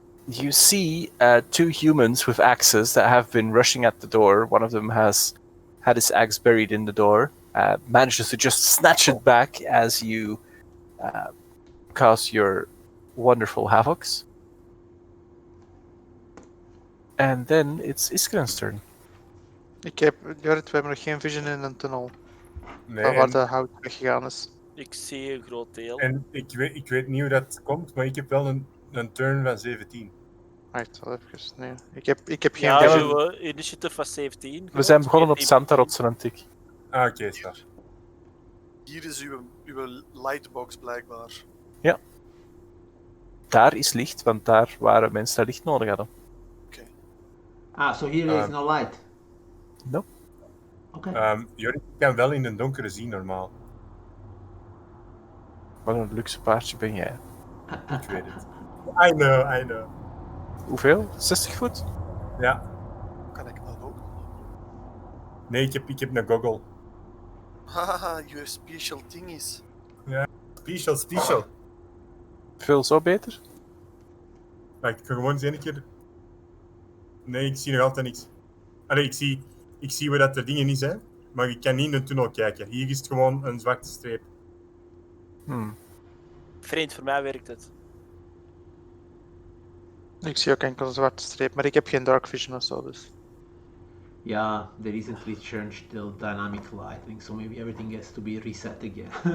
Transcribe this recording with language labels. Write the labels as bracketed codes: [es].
[en] You see two humans with axes that have been rushing at the door. One of them has had his axe buried in the door, manages to just snatch it back as you cause your wonderful havocs. And then it's Iskren's turn. [nl] Jorrit, we hebben nog geen vision in een tunnel. Nee, Waar en, de hout weggegaan is. Ik zie een groot deel. en ik weet niet hoe dat komt, maar ik heb wel een turn van 17. Wacht, wel even. Nee, ik heb geen Ja, vision. uw initiative was 17. We zijn begonnen op 14. Xantaroth en tik. Ah, oké, staat. Hier is uw lightbox blijkbaar. Daar is licht, want daar waren mensen dat licht nodig hadden. [en] Ah, so here is no light. Nope. Okay. [nl] Jorik kan wel in het donkere zien, normaal. Wat een luxe paardje ben jij. Ik weet het. [en] I know. [nl] Hoeveel? 60 voet? Ja. Kan ik dat ook? Nee, ik heb een goggle. [en] Haha, you have special thingies. Special. [nl] Veel zo beter? Maar ik kan gewoon eens een keer... Nee, ik zie nog altijd niks. Allee, ik zie Ik zie waar dat er dingen is, hè. Maar ik kan niet in de tunnel kijken. Hier is het gewoon een zwarte streep. Vreemd, voor mij werkt het. Ik zie ook enkel een zwarte streep, maar ik heb geen dark vision of zo, dus. [en] Yeah, there isn't returned till dynamic lighting, so maybe everything has to be reset again.